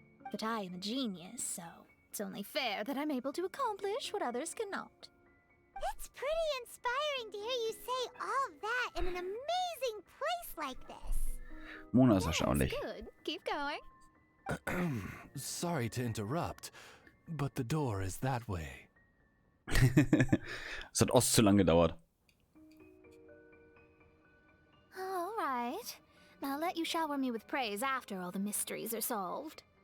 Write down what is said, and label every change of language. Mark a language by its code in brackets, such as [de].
[en] But I am a genius, so it's only fair that I'm able to accomplish what others cannot. It's pretty inspiring to hear you say all that in an amazing place like this. [de] Mona ist erstaunlich. [en] Good. Keep going. Sorry to interrupt, but the door is that way. [de] Es hat Ost zu lang gedauert. [en] All right. I'll let you shower me with praise after all the mysteries are solved.